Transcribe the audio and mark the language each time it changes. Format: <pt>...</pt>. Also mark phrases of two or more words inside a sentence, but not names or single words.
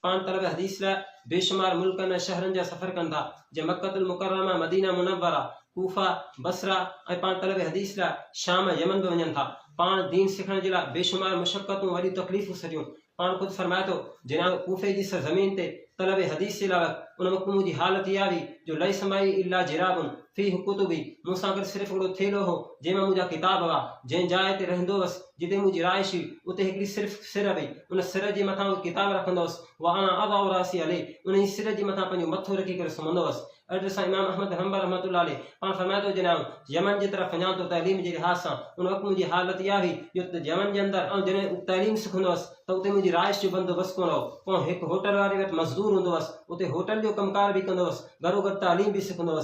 <sd>पाण तलब हदीस ला बेशुमार मुल्कन ऐं शहरनि जा सफ़र कनि था, जीअं मक्कतुल मुकर्रमा, मदीना मुनव्वरा, कूफा, बसरा ऐं पाण तलब हदीस ला शाम, यमन बि वञनि था। पाण दीन सिखण जे लाइ बेशुमार मुशक्क़तूं, वॾी तकलीफ़ूं सॼियूं। पाण खुदि फरमाए थो, जनाब कूफे जी ज़मीन ते तलब हदीस जे लाइ उन वक़्तु मुंहिंजी हालत इहा हुई जो</sd> <ar>لي سماعي إلا جراب في كتبي,</ar> <sd>मूंसां गॾु सिर्फ़ु हिकिड़ो थेलो हो जंहिंमें मुंहिंजा किताब हुआ। जंहिं जाइ ते रहंदो हुअसि, जिते मुंहिंजी राइश हुई, उते हिकिड़ी सिर्फ़ु सिर हुई। उन सिर जे मथां उहो किताब रखंदो हुअसि।</sd> <ar>وأنا أضع رأسي عليه,</ar> <sd>उन जी सिर जे मथां पंहिंजो मथो रखी करे सुम्हंदो हुअसि। अॼु सां इमाम अहमद हंबल</sd> <ar>رحمة الله عليه</ar> <sd>पाण फरमाए थो, जनाब यमन जी तरफ़ वञा थो तइलीम जे लिहाज़ सां। उन वक़्तु मुंहिंजी हालत इहा हुई जो यमन जे अंदरि ऐं जॾहिं तइलीम सिखंदो हुअसि त उते मुंहिंजी राइश जो बंदोबस्तु कोन हो। पोइ हिकु होटल वारे वटि मज़दूर हूंदो हुअसि, उते होटल जो कमकार बि कंदो हुअसि, गॾो गॾु तालीम बि सिखंदो हुअसि।</sd>